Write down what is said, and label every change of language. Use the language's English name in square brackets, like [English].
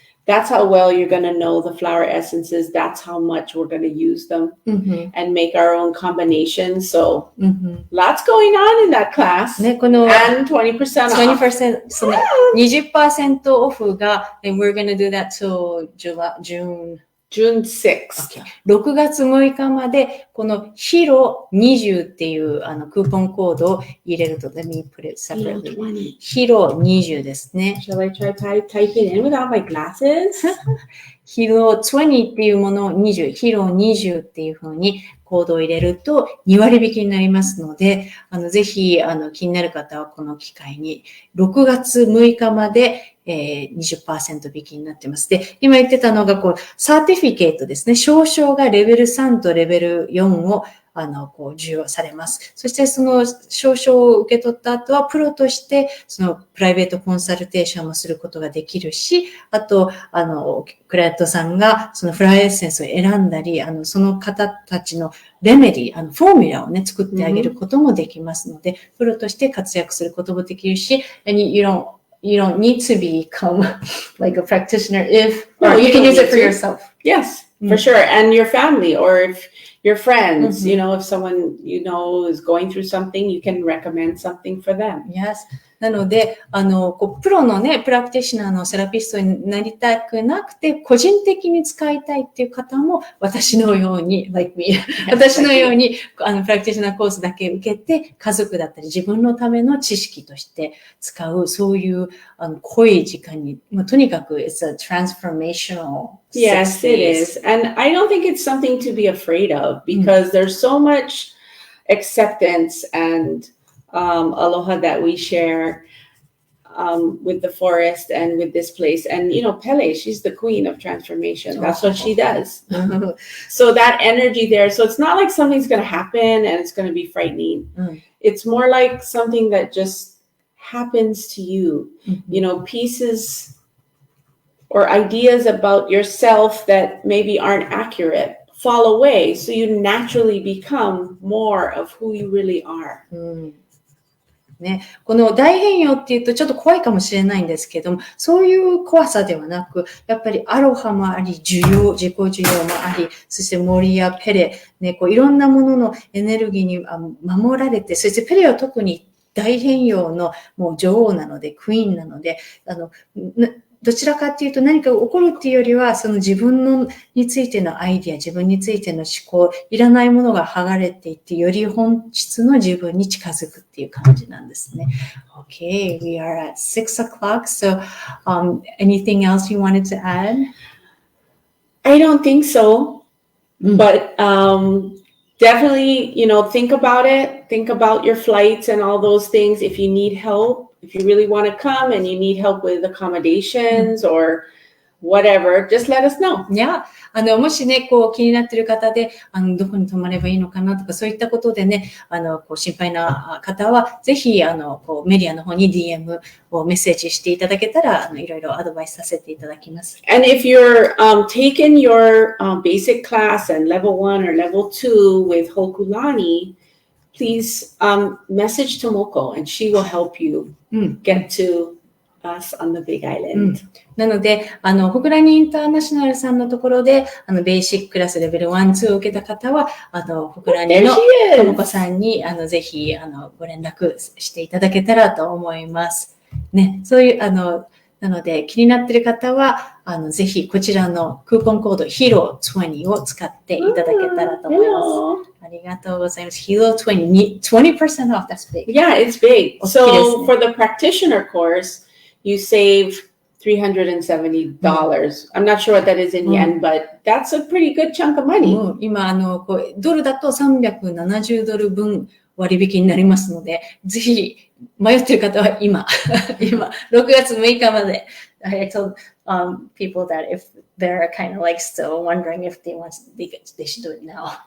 [English] That's how well you're going to know the flower essences. That's how much we're going to use them and make our own combinations. So lots going on in that class. [Japanese] ね、この [English] and 20% off. [Japanese] 20%、その 20% オフが、 [English] and we're going to do that till June 6th. [Japanese] 6月6日まで、このヒロ20っていうクーポンコードを入れると、 [English] let me put it separately. [Japanese] ヒロ20ですね。 [English] Shall I try type it in without my glasses? [Japanese] ヒロ20っていうものを20、ヒロ20っていう風にコードを入れると2割引きになりますので、ぜひ気になる方はこの機会に6月6日まで20% 引きになってます。で、今言ってたのが、サーティフィケートですね。証書がレベル3とレベル4を、授与されます。そして、その証書を受け取った後は、プロとして、そのプライベートコンサルテーションもすることができるし、あと、クライアントさんが、そのフラワーエッセンスを選んだり、その方たちのレメディ、フォーミュラをね、作ってあげることもできますので、プロとして活躍することもできるし、 [English] You don't need to become like a practitioner or you can use it for yourself. Yes, for sure. And your family or if your friends, if someone is going through something, you can recommend something for them. Yes. [Japanese] なので、プロのね、プラクティショナーのセラピストになりたくなくて、個人的に使いたいっていう方も、私のように、私のように、プラクティショナーコースだけ受けて、家族だったり自分のための知識として使う、そういう、濃い時間に、とにかく、 [English] it's a transformational. Yes, it is. And I don't think it's something to be afraid of because there's so much acceptance and aloha that we share with the forest and with this place. And, Pele, she's the queen of transformation. That's what she does. So that energy there. So it's not like something's going to happen and it's going to be frightening. It's more like something that just happens to you. Pieces or ideas about yourself that maybe aren't accurate fall away. So you naturally become more of who you really are. [Japanese] ね、この大変容っていうとちょっと怖いかもしれないんですけども、そういう怖さではなく、やっぱりアロハもあり、自己需要もあり、そして森やペレ、ね、いろんなもののエネルギーに守られて、そしてペレは特に大変容のもう女王なので、クイーンなので、どちらかっていうと何か起こるっていうよりは、その自分についてのアイディア、自分についての思考、いらないものが剥がれていって、より本質の自分に近づくっていう感じなんですね。 [English] Okay, we are at 6 o'clock. So, anything else you wanted to add? I don't think so. But definitely, think about it. Think about your flights and all those things. If you need help.If you really want to come and you need help with accommodations or whatever, just let us know. Yeah. [Japanese] もしね、気になっている方で、どこに泊まればいいのかなとか、そういったことでね、心配な方は、ぜひ、メディアの方に DM をメッセージしていただけたら、いろいろアドバイスさせていただきます。 [English] And if you're taking your basic class and level 1 or level 2 with Hokulani,Please message Tomoko and she will help you get to us on the Big Island. [Japanese] なので、ホクラニインターナショナルさんのところで、ベーシッククラスレベル1、2を受けた方は、ホクラニのともこさんに、ぜひ、ご連絡していただけたらと思います。ね、そういう、なので、気になっている方は、ぜひ、こちらのクーポンコード、HERO20 を使っていただけたらと思います。ありがとうございます。 [English] HERO20, 20% off, that's big. Yeah, it's big. So, for the practitioner course, you save $370. I'm not sure what that is in yen, but that's a pretty good chunk of money. [Japanese] 今、ドルだと$370分割引になりますので、ぜひ、迷っている方は今、6月6日まで、 [English] I told people that if they're kind of like still wondering if they should do it now.